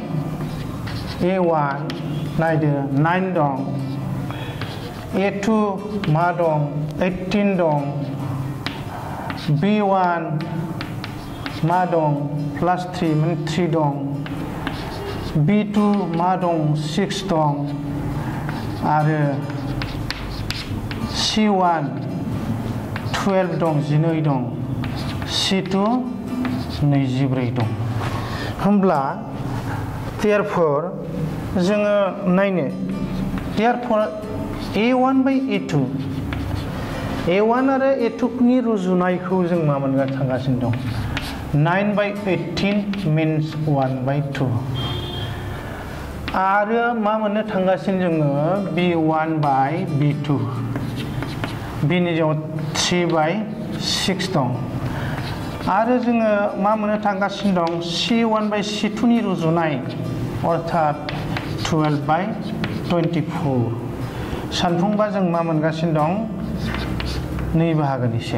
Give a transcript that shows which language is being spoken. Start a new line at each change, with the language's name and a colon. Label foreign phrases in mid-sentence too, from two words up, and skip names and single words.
Bodo: A1 नायदो 9 दं, A2 मा दं 18 दं, B1 मा दं +3 माने 3 दं, B2 मा दं 6 दं, आरो C1 12 दं 12 दं, C2 24 दं। होमब्ला therefore जोङो नायनो,
English: therefore A1 by A2
Bodo: A1 आरो A2 नि रुजुनायखौ जों मा मोननो थांगासिनो दं,
English: 9 by 18 means 1 by 2,
Bodo: आरो मा मोननो थांगासिनो जोङो
English: B1 by B2
Bodo: बिनि जाव
English: 3 by 6
Bodo: दं, आरो जोङो मा मोननो थांगासिनो दं
English: C1 by C2
Bodo: नि रुजुनाय अर्थात
English: 12 by 24
Bodo: सानफुंबा जों मा मोनगासिनो दं 2 बाहागोनिसे।